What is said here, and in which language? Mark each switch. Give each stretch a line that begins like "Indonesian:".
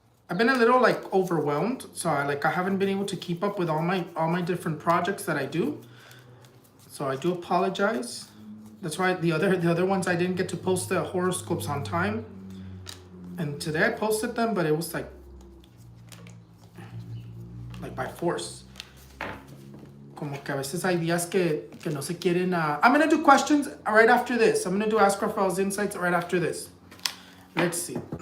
English: I've been a little like overwhelmed, so I haven't been able to keep up with all my different projects that I do. So I do apologize. That's why the other ones I didn't get to post the horoscopes on time. And today I posted them, but it was like by force.
Spanish: Como que a veces hay días que no se quieren.
English: I'm going to do questions right after this. I'm going to do Ask Raphael's Insights right after this. Let's see.